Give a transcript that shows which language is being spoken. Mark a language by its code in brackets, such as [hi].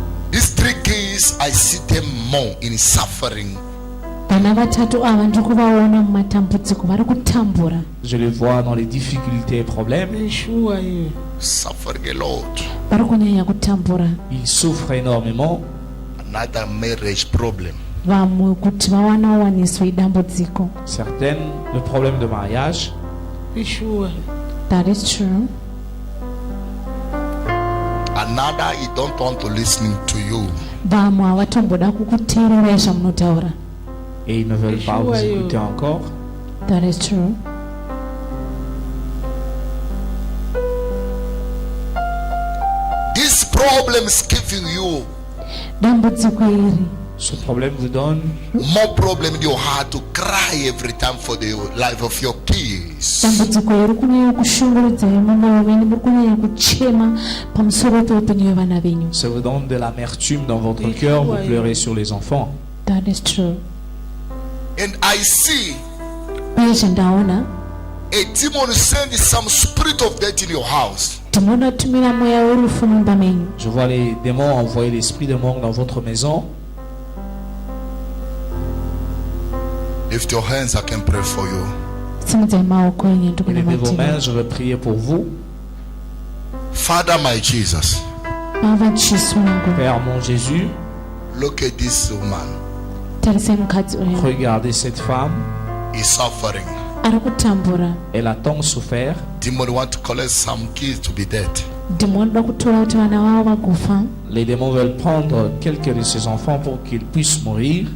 [en] These 3 kids, I see them more in suffering. [sn] Vana vatatu ava ndikuvaona mumatambudziko vari kutambura. [fr] Je les vois dans les difficultés et problèmes. [sn] Yeshua hiyo. [en] Suffering a lot. [sn] Vari kunyanya kutambura. [fr] Ils souffrent énormément. [en] Another marriage problem. [sn] Vamwe kuti vawanawaniswe idambudziko. [fr] Certaines, le problème de mariage. Yeshua. [en] That is true. Another, he don't want to listen to you. [sn] Vamwe havatomboda kukuteerera zvamunotaura. [fr] Et ils ne veulent pas vous écouter encore. [en] That is true. This problem is giving you [sn] Dambudziko iri [fr] Ce problème vous donne [en] more problem in your heart to cry every time for the life of your kids. [sn] dambudziko iri kunyanya kushungurudzai mumwoyo venyu, muri kunyanya kuchema pamusoro peupenyu hwevana venyu. [fr] Ça vous donne de l'amertume dans votre cœur, vous pleurez sur les enfants. [en] That is true. And I see [sn] Uye zvendaona [en] a demon send some spirit of death in your house. [sn] dhimoni atumira mweya werufu mumba menyu. [fr] Je vois les démons envoyer l'esprit de mort dans votre maison. [en] Lift your hands, I can pray for you. [sn] Simudzai maoko enyu [fr] Levez vos mains, [sn] ndikunamatira. [fr] je vais prier pour vous. [en] Father, my Jesus, [sn] Baba Jesu wangu, [fr] Père mon Jésus, [en] look at this woman. [sn] tarisai mukadzi uyu [fr] regardez cette femme. [en] He's suffering. [sn] ari kutambura. [fr] Elle a tant souffert. [en] Demon want to collect some kids to be dead. [sn] Dhimoni da kutora kuti vana vavo vagofa. [fr] Les démons veulent prendre quelques de ses enfants pour qu'ils puissent mourir.